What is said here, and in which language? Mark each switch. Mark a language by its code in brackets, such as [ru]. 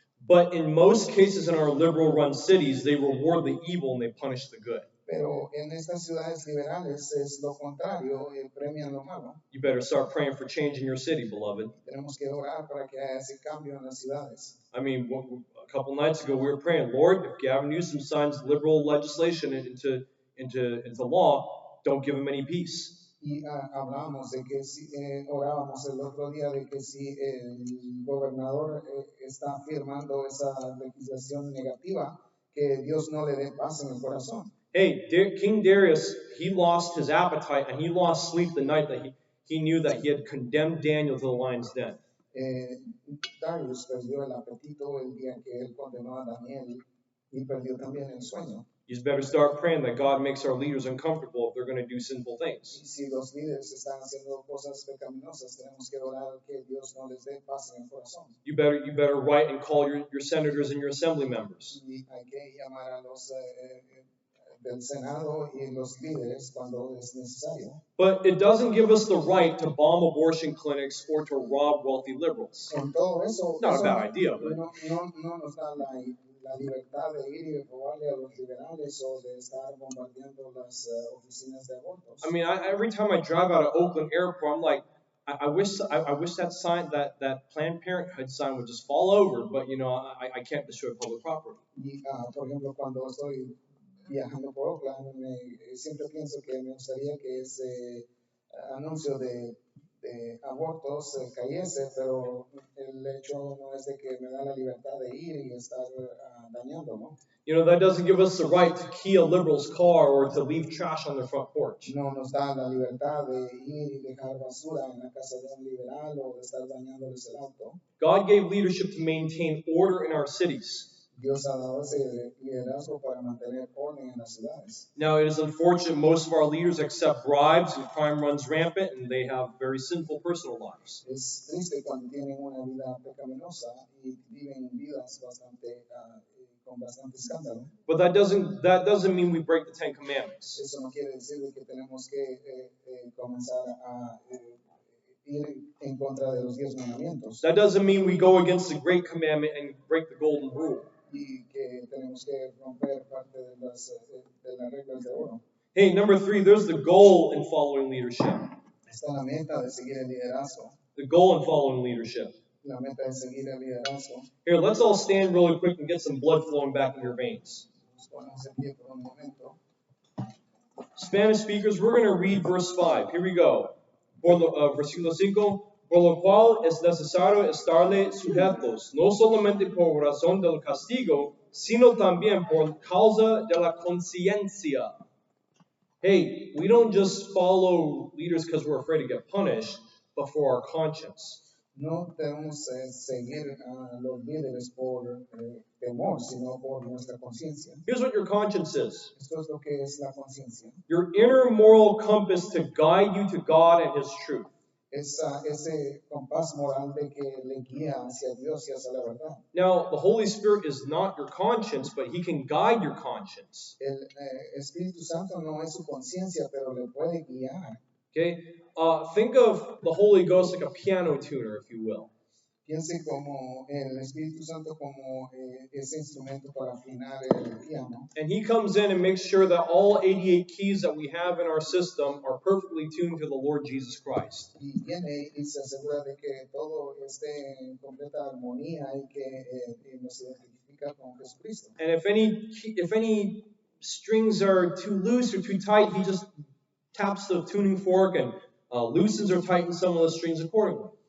[en] But in most cases in our liberal-run cities, they reward the evil and they punish the good. [es] Pero en estas ciudades liberales es lo contrario, premian lo malo. [en] You better start praying for change in your city, beloved. [es] Tenemos que orar para que haya ese cambio en las ciudades. [en] I mean, a couple nights ago we were praying, Lord, if Gavin Newsom signs liberal legislation into law, don't give him any peace. [es] Y hablamos de que si orábamos el otro día de que si el gobernador está firmando esa legislación negativa, que Dios no le dé paz en el corazón. [en] Hey, King Darius, he lost his appetite and he lost sleep the night that he knew that he had condemned Daniel to the lion's den. [es] Darius perdió el apetito el día que él condenó a Daniel y perdió también el sueño. [en] You better start praying that God makes our leaders uncomfortable if they're going to do sinful things. [es] Y si los líderes están haciendo cosas pecaminosas, tenemos que orar que Dios no les dé paz en el corazón. [en] You better write and call your senators and your assembly members. [es] Y hay que llamar a los del Senado y los líderes cuando es necesario. [en] But it doesn't give us the right to bomb abortion clinics or to rob wealthy liberals. [es] Con todo eso, [en] Not a [es] eso [en] bad idea, but [es] no nos da la libertad de ir y robarle a los liberales o de estar bombardeando las oficinas de abortos. [en] I mean, every time I drive out of Oakland Airport, I'm like, I wish that sign, that Planned Parenthood sign would just fall over, but you know, I can't destroy public property. [es] Y, por ejemplo, cuando estoy viajando por Oakland, siempre pienso que me gustaría que ese anuncio de abortos cayese, pero el hecho no es de que me da la libertad de ir y estar dañando, ¿no? [en] You know, that doesn't give us the right to key a liberal's car or to leave trash on their front porch. [es] No nos da la libertad de ir y dejar basura en la casa de un liberal o de estar dañándoles el auto. [en] God gave leadership to maintain order in our cities. [es] Dios ha dado ese liderazgo para mantener orden en las ciudades. [en] Now, it is unfortunate most of our leaders accept bribes and crime runs rampant and they have very sinful personal lives. [es] Es triste cuando tienen una vida pecaminosa y viven vidas con bastante escándalo. [en] But that doesn't mean we break the Ten Commandments. [es] Eso no quiere decir de que tenemos que comenzar a ir en contra de los 10 mandamientos. [en] That doesn't mean we go against the great commandment and break the golden rule. [es] Y que tenemos que romper parte de las reglas de oro. [en] Hey, number 3, there's the goal in following leadership. [es] Está la meta de seguir el liderazgo. [en] The goal in following leadership. [es] La meta de seguir el liderazgo. [en] Here, let's all stand really quick and get some blood flowing back in your veins. [es] Ponemos en pie por un momento. [en] Spanish speakers, we're going to read verse 5. Here we go. [es] Versículo 5. Por lo cual es necesario estarle sujetos, no solamente por razón del castigo, sino también por causa de la conciencia. [en] Hey, we don't just follow leaders because we're afraid to get punished, but for our conscience. [es] No debemos seguir a los líderes por temor, sino por nuestra conciencia. [en] Here's what your conscience is. [es] Esto es lo que es la conciencia. [en] Your inner moral compass to guide you to God and His truth. [es] Es ese compás moral de que le guía hacia Dios y hacia la verdad. [en] Now, the Holy Spirit is not your conscience, but He can guide your conscience. [es] El Espíritu Santo no es su conciencia, pero le puede guiar. [en] Okay? Think of the Holy Ghost like a piano tuner, if you will. [es] Piense como el Espíritu Santo como ese instrumento para afinar el piano. [en] And He comes in and makes sure that all 88 keys that we have in our system are perfectly tuned to the Lord Jesus Christ. [es] Y viene y se asegura de que todo esté en completa armonía y que nos identifica con Jesucristo. [en] And if any strings are too loose or too tight, He just taps the tuning fork and loosens or tightens some of the strings accordingly.